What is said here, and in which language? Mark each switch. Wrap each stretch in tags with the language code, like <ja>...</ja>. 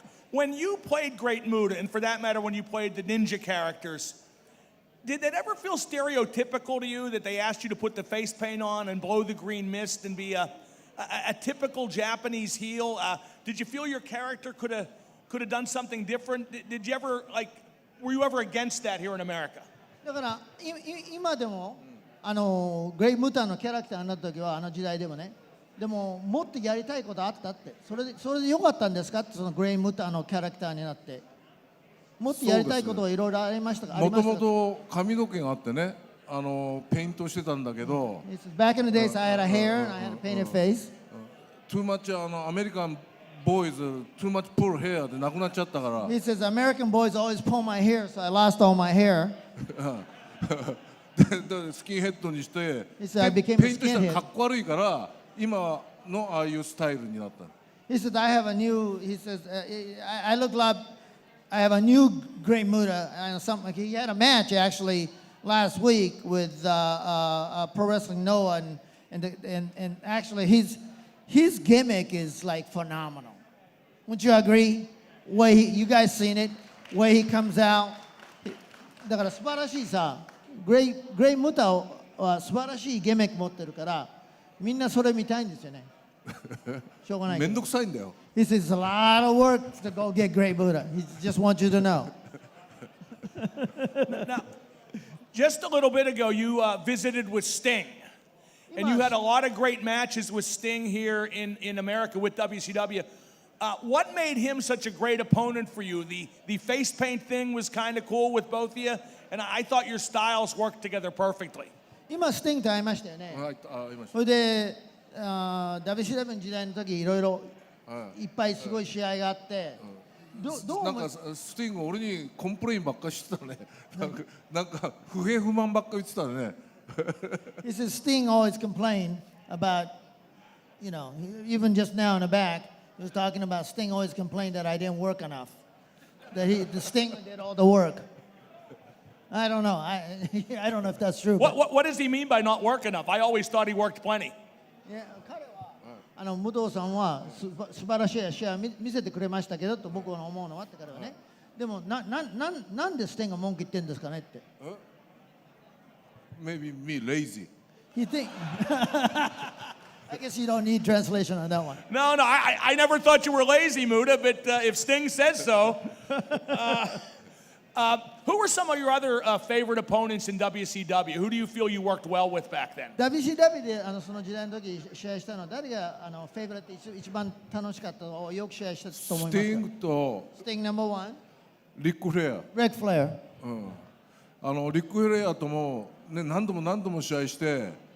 <en>When you played Great Muta, and for that matter, when you played the ninja characters, did that ever feel stereotypical to you that they asked you to put the face paint on and blow the green mist and be a typical Japanese heel? Did you feel your character could have done something different? Did you ever were you ever against that here in America?</en> <ja>だから今でもグレイ・ムタのキャラクターになった時は時代でもねでももっとやりたいことあったってそれでよかったんですかってそのグレイ・ムタのキャラクターになってもっとやりたいことはいろいろありましたかもともと髪の毛があってねペイントしてたんだけど</ja> <en>Back in the days I had a hair and I had a painted face too much アメリカンボーイズ too much pull hair</en> <ja>でなくなっちゃったから</ja> <en>He says American boys always pull my hair so I lost all my hair</en> <ja>でスキンヘッドにしてペイントしたらかっこ悪いから今のああいうスタイルになった</ja> <en>He said I have a new he says I look like I have a new Great Muta and something he had a match actually last week with Pro Wrestling Noah and actually his gimmick is like phenomenal. Wouldn't you agree? You guys seen it? Way he comes out.</en> <ja>だから素晴らしいさ、グレイムタは素晴らしいギミック持ってるから、みんなそれ見たいんですよね。しょうがない。めんどくさいんだよ。</ja> <en>He says it's a lot of work to go get Great Muta. He just wants you to know. Now, just a little bit ago, you visited with Sting. And you had a lot of great matches with Sting here in America with WCW. What made him such a great opponent for you? The face paint thing was kind of cool with both of you, and I thought your styles worked together perfectly.</en> <ja>今スティングと会いましたよね。それでWCW の時代の時いろいろいっぱいすごい試合があって。なんかスティング俺にコンプレインばっかりしてたね。なんか不平不満ばっかり言ってたね。</ja> <en>He says Sting always complained about, you know, even just now in the back, he was talking about Sting always complained that I didn't work enough, that the Sting did all the work. I don't know. I don't know if that's true. What does he mean by not work enough? I always thought he worked plenty.</en> <ja>Yeah, 彼は武藤さんは素晴らしい試合を見せてくれましたけどと僕は思うのはって彼はね。でもなんでスティングが文句言ってんですかねって。</ja> <en>Maybe me lazy. You think? I guess you don't need translation on that one. No, I never thought you were lazy, Muta, but if Sting says so. Who were some of your other favorite opponents in WCW? Who do you feel you worked well with back then?</en> <ja>WCW でその時代の時試合したのは誰がフェイブレット一番楽しかったのをよく試合したと思いますか？スティングとスティングナンバーワンリック・フレア。リック・フレア。リック・フレアともね何度も試合して。</ja>